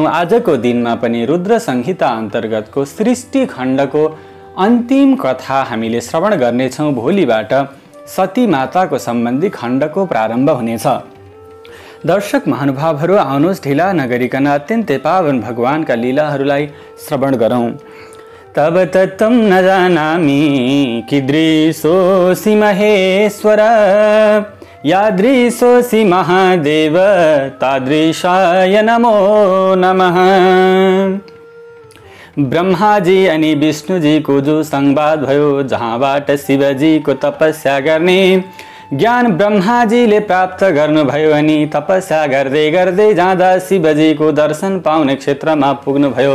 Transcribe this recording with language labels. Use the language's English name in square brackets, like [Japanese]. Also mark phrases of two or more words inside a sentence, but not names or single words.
[Nepali] आजको दिनमा पनि रुद्र संहिता अन्तर्गतको सृष्टि खण्डको अन्तिम कथा हामीले श्रवण गर्नेछौं। भोलिबाट सती माताको सम्बन्धी खण्डको प्रारम्भ हुनेछ। दर्शक महानुभावहरू, आउनुहोस् ढिला नगरिकन अत्यन्तै पावन भगवानका लीलाहरूलाई श्रवण गरौं। [Sanskrit] तब तत्त्वं न जानामि कीदृशोऽसि महेश्वर, यादृशोऽसि महादेव तादृशाय नमो नमः। [Nepali] ब्रह्माजी अनि विष्णुजीको जो संवाद भयो, जहाँबाट शिवजीको तपस्या गर्ने ज्ञान ब्रह्माजीले प्राप्त गर्नुभयो अनि तपस्या गर्दै गर्दै जाँदा शिवजीको दर्शन पाउने क्षेत्रमा पुग्नुभयो।